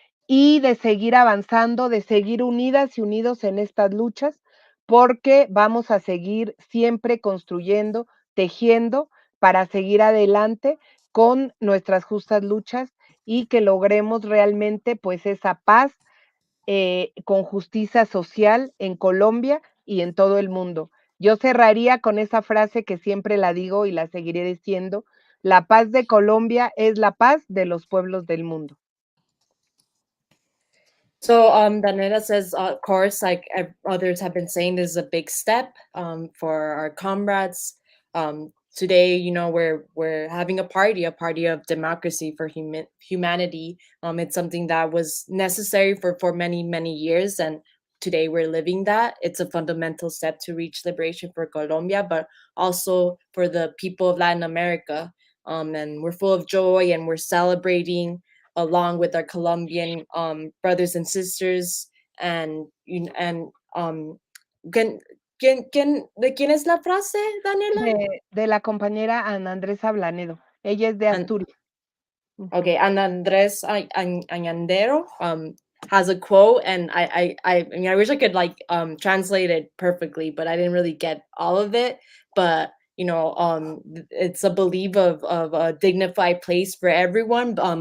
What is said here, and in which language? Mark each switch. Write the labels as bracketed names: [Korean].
[Spanish] y de seguir avanzando, de seguir unidas y unidos en estas luchas, porque vamos a seguir siempre construyendo, tejiendo para seguir adelante con nuestras justas luchas y que logremos realmente pues esa paz con justicia social en Colombia y en todo el mundo. Yo cerraría con esa frase que siempre la digo y la seguiré diciendo: la paz de Colombia es la paz de los pueblos del mundo. [English] So Daniela says, of course, like others have been saying, this is a big step for our comrades. Today, you know, we're having a party of democracy for humanity. It's something that was necessary for many years, and today we're living that. It's a fundamental step to reach liberation for Colombia, but also for the people of Latin America. And we're full of joy, and we're celebrating along with our Colombian brothers and sisters. [Spanish] And ¿de quién es la frase, Daniela? De la compañera Ana Andrés Ablanedo. Ella es de Asturias. [English] Okay, and Andres Añandero has a quote, and I mean, I wish I could like translate it perfectly, but I didn't really get all of it. But you know, it's a belief of a dignified place for everyone.